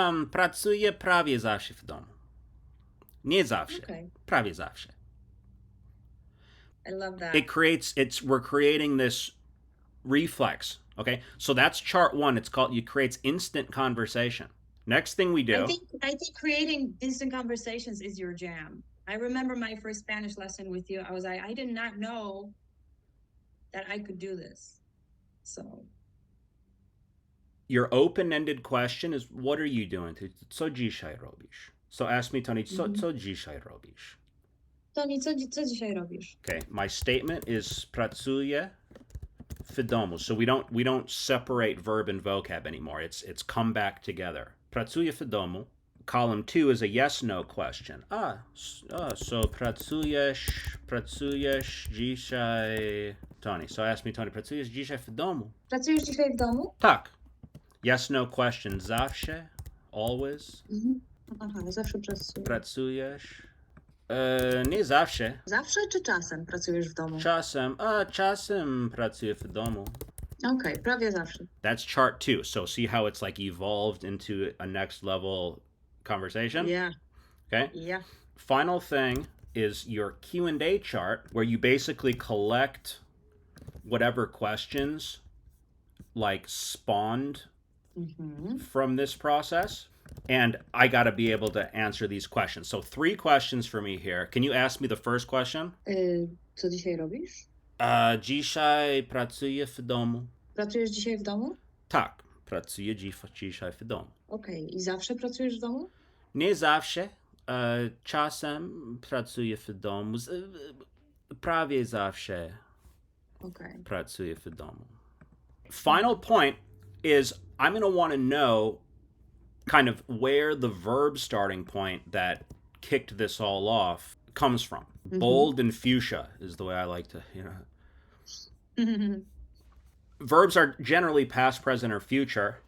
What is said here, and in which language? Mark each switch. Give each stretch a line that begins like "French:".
Polish: Pracuję prawie zawsze w domu. Nie zawsze.
English: Okay.
Polish: Prawie zawsze.
English: I love that. We're creating this reflex. Okay, so that's chart one. It creates instant conversation. Next thing we do. I think creating instant conversations is your jam. I remember my first Spanish lesson with you. I was like, I did not know that I could do this. So. Your open-ended question is, what are you doing?
Polish: Co dzisiaj robisz?
English: So ask me, Tony,
Polish: co dzisiaj robisz? Tony, co dzisiaj robisz?
English: Okay, my statement is
Polish: pracuję w domu.
English: So we don't separate verb and vocab anymore. It's come back together.
Polish: Pracuję w domu.
English: Column 2 is a yes/no question.
Polish: So pracujesz dzisiaj, Tony.
English: So ask me,
Polish: Tony, pracujesz dzisiaj w domu? Pracujesz dzisiaj w domu? Tak.
English: Yes/no question.
Polish: Zawsze?
English: Always?
Polish: Aha, zawsze pracuję. Pracujesz? Nie zawsze. Zawsze czy czasem pracujesz w domu? Czasem pracuję w domu. Okay, prawie zawsze.
English: That's chart 2. So see how it's like evolved into a next level conversation? Yeah. Okay? Yeah. Final thing is your Q&A chart, where you basically collect whatever questions like spawned from this process. And I got to be able to answer these questions. So 3 questions for me here. Can you ask me the first question?
Polish: Co dzisiaj robisz? Dzisiaj pracuję w domu. Pracujesz dzisiaj w domu? Tak, pracuję dzisiaj w domu. Okej. I zawsze pracujesz w domu? Nie zawsze. Czasem pracuję w domu. Prawie zawsze pracuję w domu.
English: Final point is I'm going to want to know kind of where the verb starting point that kicked this all off comes from. Bold and fuchsia is the way I like to, Verbs are generally past, present, or future.